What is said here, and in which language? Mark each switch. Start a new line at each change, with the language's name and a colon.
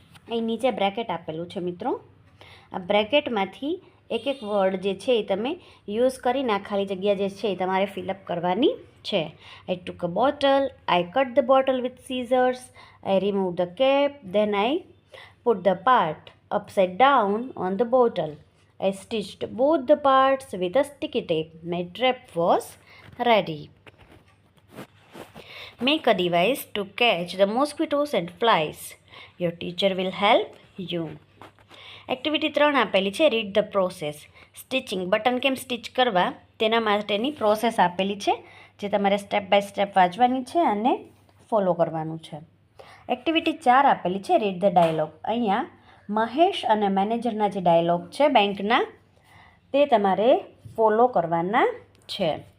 Gujarati: અહીં નીચે બ્રેકેટ આપેલું છે મિત્રો. આ બ્રેકેટમાંથી એક એક વર્ડ જે છે એ તમે યુઝ કરીને આ ખાલી જગ્યા જે છે એ તમારે ફિલઅપ કરવાની છે.
English: I took a bottle, I cut the bottle with scissors, I remove the cap, then I put the part upside down on the bottle. I stitched both the parts with a sticky tape. My trap was ready. Make a device to catch the mosquitoes and flies. Your teacher will help you.
Gujarati: Activity 3 આપેલી છે
English: Read the process.
Gujarati: Stitching, button કેમ stitch કરવા તેના માટેની process આપેલી છે, જે તમારે સ્ટેપ બાય સ્ટેપ વાંચવાની છે અને ફોલો કરવાનું છે. એક્ટિવિટી 4 આપેલી છે
English: Read the dialogue.
Gujarati: અહીંયા મહેશ અને મેનેજરના જે ડાયલોગ છે બેંકના, તે તમારે ફોલો કરવાના છે.